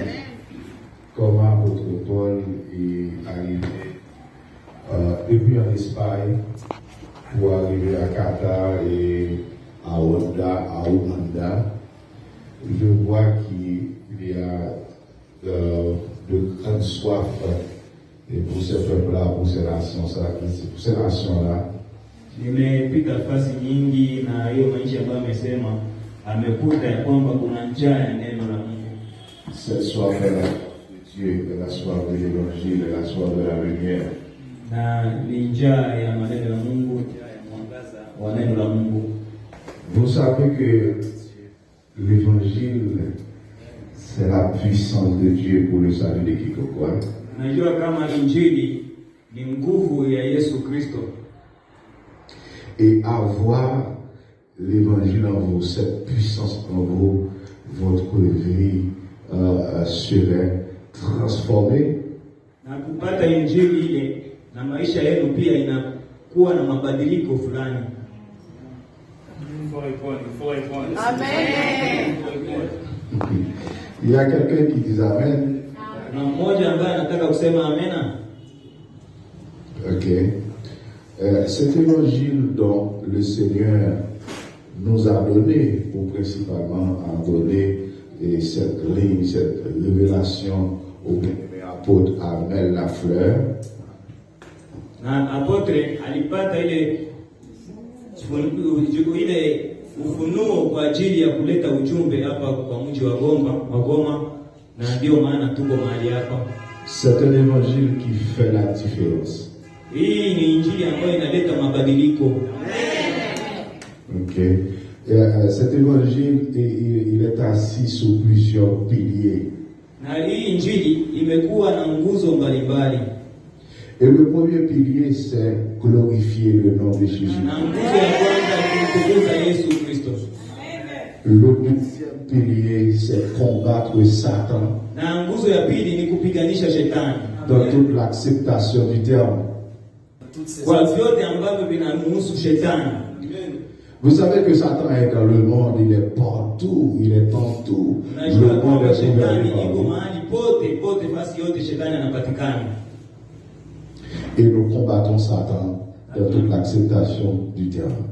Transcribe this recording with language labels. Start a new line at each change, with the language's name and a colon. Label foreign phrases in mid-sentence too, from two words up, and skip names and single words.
French: Comment votre Paul est arrivé depuis en Espagne pour arriver à Qatar et à Ouganda, je vois qu'il y a de grandes soif et pour ce peuple-là, pour ces nations-là.
Swahili: Nimepita fasi nyingi na hiyo maisha ambayo amesema amekuta ya kwamba kuna njaa ya neno la Mungu.
French: Cette soif est la Dieu, la soif de l'évangile, la soif de la lumière.
Swahili: Na ni njaa ya maneno ya Mungu, njaa ya mwangaza wa neno la Mungu.
French: Vous savez que l'évangile, c'est la puissance de Dieu pour le salut de quiconque.
Swahili: Najua kama injili ni nguvu ya Yesu Kristo.
French: Et avoir l'évangile en vous, cette puissance en vous, votre vie serait transformée.
Swahili: Na kupata injili ile na maisha yenu pia inakuwa na mabadiliko fulani. Amen.
French: Il y a quelqu'un qui dit Amen.
Swahili: Na mmoja ambaye anataka kusema amena. Ok.
French: Cet évangile dont le Seigneur nous a donné, ou principalement a donné cette ligne, cette révélation au bien-aimé apôtre Amel Lafleur.
Swahili: Na apotre alipata ile ufunuo kwa ajili ya kuleta ujumbe hapa kwa mji wa Goma, na ndio maana tuko mahali hapa.
French: C'est un évangile qui fait la différence.
Swahili: Hii ni injili ambayo inaleta mabadiliko. Ok.
French: Cet évangile, il est assis sur plusieurs piliers.
Swahili: Na hii injili imekuwa na nguzo mbalimbali.
French: Et le premier pilier, c'est glorifier le nom de Jésus.
Swahili: Na nguzo ya kwanza ni kutukuza Yesu Kristo.
French: Le deuxième pilier, c'est combattre Satan.
Swahili: Na nguzo ya pili ni kupiganisha shetani.
French: Dans toute l'acceptation du terme.
Swahili: Kwa vyote ambavyo vinamhusu shetani.
French: Vous savez que Satan est dans le monde, il est partout, il est partout. Le monde est gouverné par lui. Et nous combattons Satan dans toute l'acceptation du terme.